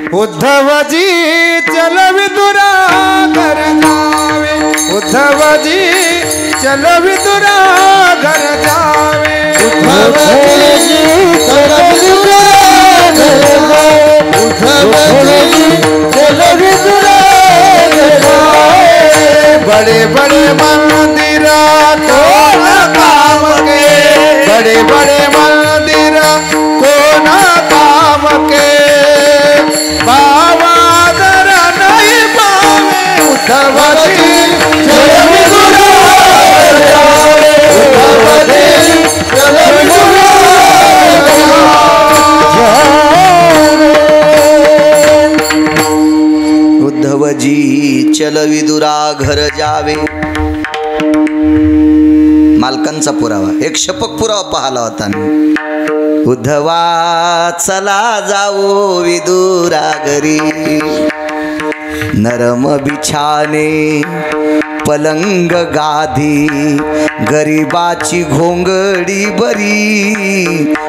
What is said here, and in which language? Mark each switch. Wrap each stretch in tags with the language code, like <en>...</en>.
<hi>उद्धवजी चल विदुरा घर जावे, उद्धवजी चल विदुरा घर जावे, उद्धवजी चल विदुरा घर जावे, उद्धवजी चल विदुरा घर जावे. बड़े बड़े मंदिरा कौन काम के, बड़े बड़े मंदिरा कौन काम के, बाबा दरा नहीं पावे, उद्धवजी चल विदुरा घर जावे, उद्धवजी चल विदुरा घर जावे. उद्धवजी चल विदुरा घर जावे.</hi> <mr>मालकांचा पुरावा, एक शपक पुरावा पाहिला होता मी. उद्धवा चला जाओ विदुरा घरी, नरम बिछाने पलंग गादी, गरीबाची घोंगडी बरी.</mr>